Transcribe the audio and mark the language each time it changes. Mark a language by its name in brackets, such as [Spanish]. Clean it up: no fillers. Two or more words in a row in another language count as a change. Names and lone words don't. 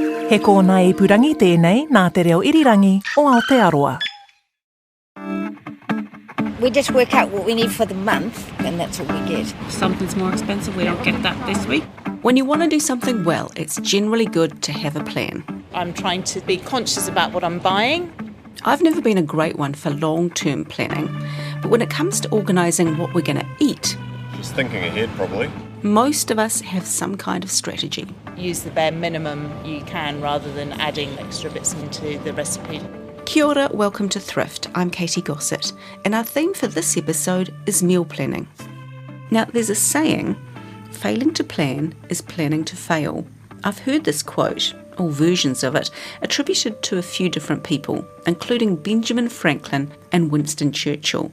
[Māori] He kōna ipurangi tēnei nā te reo irirangi o Aotearoa. [English] We just work out what we need for the month, and that's all we get. Something's more expensive, we don't get that this week. When you want to do something well, it's generally good to have a plan. I'm trying to be conscious about what I'm buying. I've never been a great one for long-term planning, but when it comes to organising what we're going to eat, just thinking ahead probably. Most of us have some kind of strategy. Use the bare minimum you can rather than adding extra bits into the recipe. [Māori] Kia ora, [English] welcome to Thrift. I'm Katy Gossett, and our theme for this episode is meal planning. Now, there's a saying, failing to plan is planning to fail. I've heard this quote, or versions of it, attributed to a few different people, including Benjamin Franklin and Winston Churchill.